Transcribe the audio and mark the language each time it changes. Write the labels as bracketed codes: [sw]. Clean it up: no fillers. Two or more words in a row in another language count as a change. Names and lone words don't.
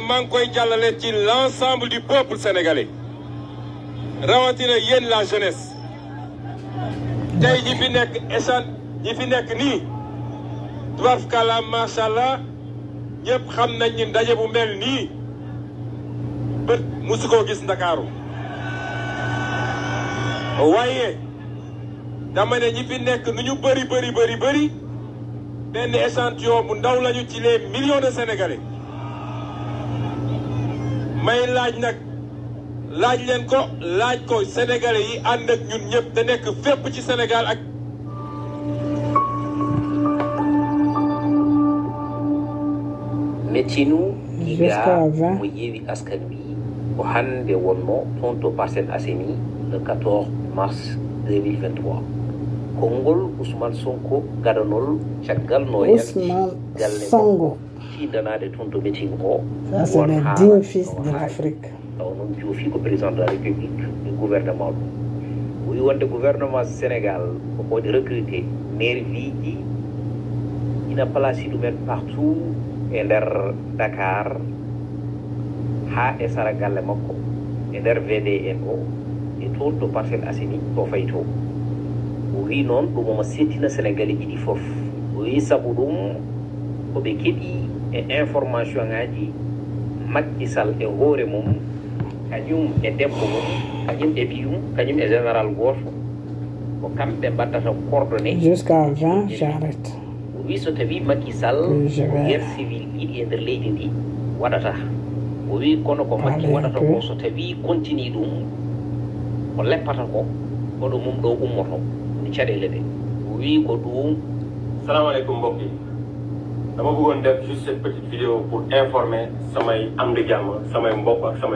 [wo] maa ngi koy jàllale ci [fr] l'ensemble du peuple sénégalais [wo] rawatina yéen la jeunesse tey ñi fi nekk ñi fi nekk nii tubarfakala [ar] macha allah [wo] ñëpp xam nañ ni ndaje bu mel nii bët musu koo gis Ndakaaru waaye dama ne ñi fi nekk nu ñu bëri benn échantillon bu ndaw lañu ci [fr] les millions de sénégalais [wo] may laaj nag laaj leen ko laaj ko sénégalais yi ànd ak ñun ñëpp te nekk fépp ci Sénégal ak [ff] mettinu giga mo yeewi askan wi ko hande wonno toon to Parcelles Assainies le 14 mars 2023 konngol Ousmane Sonko gadanol caggal no Ousmane Sonko fiidanade toon to meeting o [fr] ça c'est le digne fils de l'Afrique [ff] taw noon joofi ko [fr] président de la République [ff] e gouvernement ɗum o wi wonde gouvernement Sénégal ko waɗi recruté nervi ji ina placé ɗumen partout e nder Dakar ha e sara galle makko e nder VDN o e toon to Parcelles Assainies to fayi to o wi noon ɗum omo settina Sénégalais ɗiɗi fof o wi sabu ɗum koɓe keeɗi e information ngaji Macky Sall e hoore mum kañum e debbo mum kañum e ɓiyum kañum e général goto ko kamɓe mbaddata coordonné [fr] jusqu'à 20 j'arrête [ff] o wi so tawi Macky Sall [fr] guerre civile [ff] yiɗi e nder leydi ndi waɗata o wi kono ko Macky waɗata ko so tawi continue ɗum ko leppata ko koɗo mum ɗo ummoto ni caɗele ɗe o wi ko ɗum. [wo] Salam alaikum mbokk yi dama bëggoon def [fr] juste cette petite vidéo pour informer [wo] samay am di jàmm samay mbokk ak samay